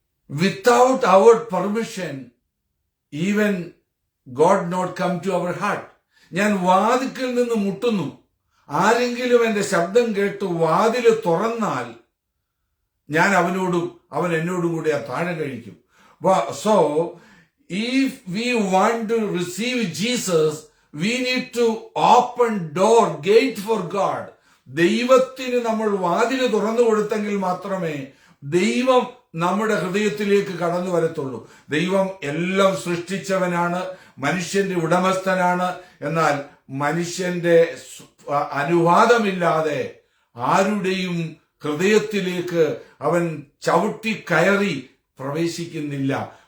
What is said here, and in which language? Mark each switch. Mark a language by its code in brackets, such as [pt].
[en] Without our permission even God not come to our heart. [ml] ഞാൻ വാതിക്കൽ നിന്ന് മുട്ടുന്നു, ആരെങ്കിലും എന്റെ ശബ്ദം കേട്ട് വാതില് തുറന്നാൽ ഞാൻ അവൻ എന്നോടും കൂടി ആ താഴെ കഴിക്കും. [en] So if we want to receive Jesus, we need to open door, gate for God. [ml] ദൈവത്തിന് നമ്മൾ വാതില് തുറന്നു കൊടുത്തെങ്കിൽ മാത്രമേ ദൈവം നമ്മുടെ ഹൃദയത്തിലേക്ക് കടന്നു വരത്തുള്ളൂ. ദൈവം എല്ലാം സൃഷ്ടിച്ചവനാണ്, മനുഷ്യന്റെ ഉടമസ്ഥനാണ്. എന്നാൽ മനുഷ്യന്റെ അനുവാദമില്ലാതെ ആരുടെയും ഹൃദയത്തിലേക്ക് അവൻ ചവിട്ടി കയറി പ്രവേശിക്കുന്നില്ല.